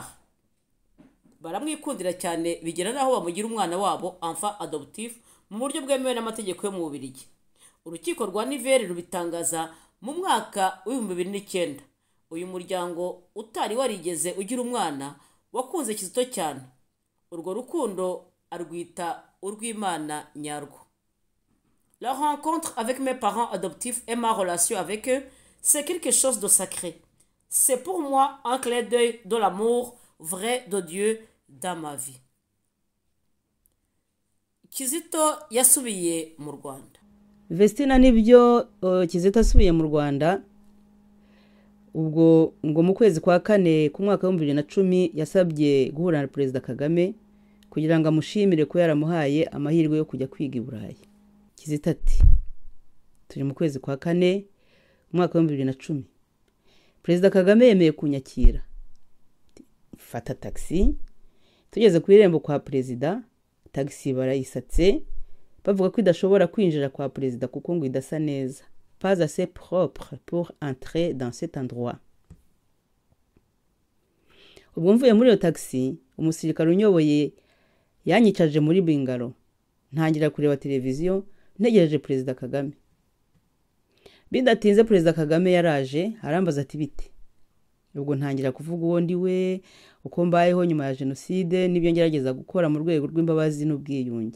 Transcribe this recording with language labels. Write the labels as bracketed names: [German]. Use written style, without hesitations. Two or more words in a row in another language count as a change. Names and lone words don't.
[Kinyarwanda] Baramwikundira cyane bigera naho bamugira umwana wabo [French] enfant adoptif [Kinyarwanda] mu buryo bwemewe n'amategeko yo mu Bubiligi. Urukiko rwa Nivelles rubitangaza mu mwaka wa 2009. Uyu muryango utari warigeze ugira umwana wakunze Kizito cyane. Urwo rukundo arwita urw'Imana nyarwo. [French] La rencontre avec mes parents adoptifs et ma relation avec eux, c'est quelque chose de sacré. C'est pour moi un clin d'œil de l'amour vrai de Dieu dans ma vie. [Kinyarwanda] Kizito yasubiye mu Rwanda. Vestina nibyo Kizito asubiye mu Rwanda. Ubwo ngo mu kwezi kwa 4 ku mwaka wa 2010 yasabye guhura na Perezida Kagame kugira ngo amushimire ko yaramuhaye amahirwe yo kujya kwiga i Burayi. Kizito ati turi mu kwezi kwa 4 umwaka wa 2010, Perezida Kagame yemeye kunyakira. Fata taxi, tugeze ku irembo kwa Perezida, taxi barayisatse bavuga ko idashobora kwinjira kwa Perezida kuko ngo idasa neza. [French] pas assez propre pour entrer dans cet endroit. [Kinyarwanda] Ubwo mvuye muri iyo taxi, umusirikare unyoboye yanyicaje muri bingaro. Ntangira kureba televiziyo, ntegereje Perezida Kagame. Bidatinze Perezida Kagame yaraje, arambaza ati bite. Ubwo ntangira kuvuga uwo ndi we, uko mbayeho nyuma ya jenoside n'ibyo ngerageza gukora mu rwego rw'imbabazi n'ubwiyunge.